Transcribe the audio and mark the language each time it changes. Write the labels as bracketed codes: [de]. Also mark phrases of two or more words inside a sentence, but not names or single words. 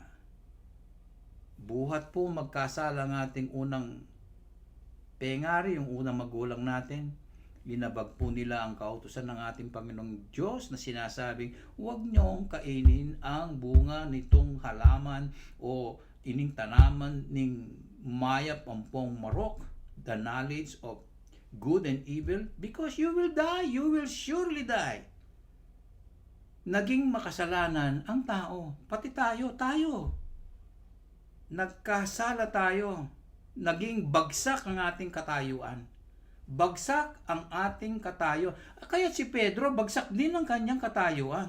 [tl] Buhat po magkasala ng ating unang pengari, yung unang magulang natin. Linabag po nila ang kautusan ng ating Panginoong Diyos na sinasabing, huwag niyong kainin ang bunga nitong halaman [pam] o ining tanaman ning maya pampong marok, [en] the knowledge of good and evil, because you will die, you will surely die. [tl] Naging makasalanan ang tao, pati tayo. Nagkasala tayo, naging bagsak ang ating katayuan. Bagsak ang ating katayo. Kaya si Pedro, bagsak din ang kanyang katayuan.